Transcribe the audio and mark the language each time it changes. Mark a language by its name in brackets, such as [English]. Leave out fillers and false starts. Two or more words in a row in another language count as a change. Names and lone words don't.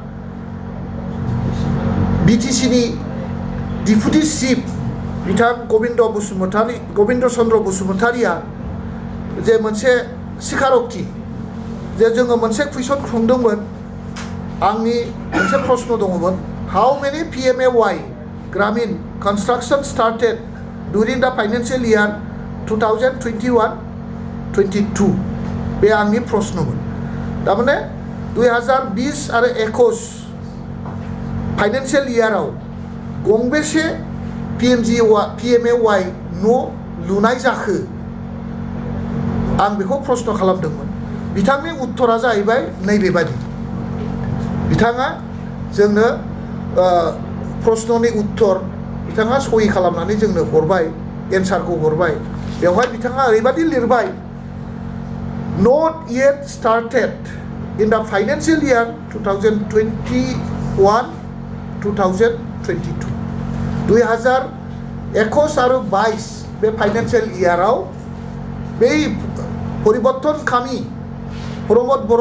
[Bodo] बिटिसिनि डिपुटि चिफ बिथां गबिन्द चन्द्र बसुमतारिया जे मोनसे स्वीकार'क्ति जे जोङो मोनसे कुइसन सोंदोंमोन आंनि मोनसे प्रश्न दङमोन [English] how many PMAY ग्रामीण construction started during the financial year [Bodo] 2021-22 बे आंनि प्रश्नमोन थारमाने 2020 आरो 21 फाइनेन्सियेल इयाराव गंबेसे PMAY न' लुनाय जाखो आं बेखौ प्रश्न खालामदोंमोन बिथांनि उत्तरा जाहैबाय नैबेबादि बिथाङा जोंनो प्रश्ननि उत्तर बिथाङा सहि खालामनानै जोंनो हरबाय एन्सारखौ हरबाय बेवहाय बिथाङा ओरैबादि लिरबाय [English] not yet started in the financial year [Bodo] 2021-2022 2021 आरो 22 बे फाइनेन्सियेल इयाराव बे परिबर्तनखामी प्रमोद